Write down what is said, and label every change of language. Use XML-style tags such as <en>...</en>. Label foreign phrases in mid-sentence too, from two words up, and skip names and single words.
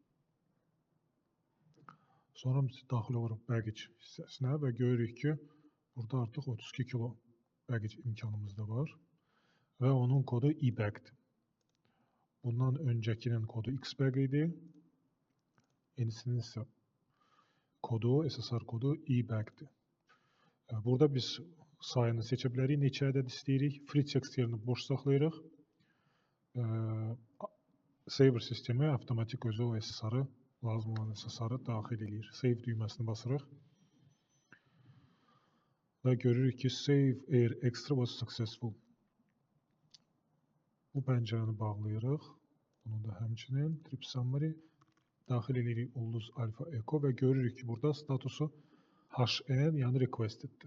<az>Sonra biz daxil oluruq baggage hissəsinə və görürük ki, burada artıq 32 kilo baggage imkanımız da var. Və onun kodu eBag-dir. Bundan öncəkinin kodu Xbag idi. Yenisinin isə kodu, SSR kodu eBag-dir. Burada biz sayını seçə bilərik, neçə ədəd istəyirik.</az> <en>Free text</en> <az>yerini boş saxlayırıq. Saber sistemi avtomatik özü o SSR-ı, lazım olan SSR-ı daxil edir. Save düyməsini basırıq. Və görürük ki,</az> <en>Save Air Extra was successful.</en> <az>Bu pəncərəni bağlayırıq. Bunu da həmçinin</az> <en>Trip Summary</en> <az>daxil edirik Ulduz</az> <en>Alpha Echo</en> <az>və görürük ki, burada statusu HN, yəni requesteddir.</az>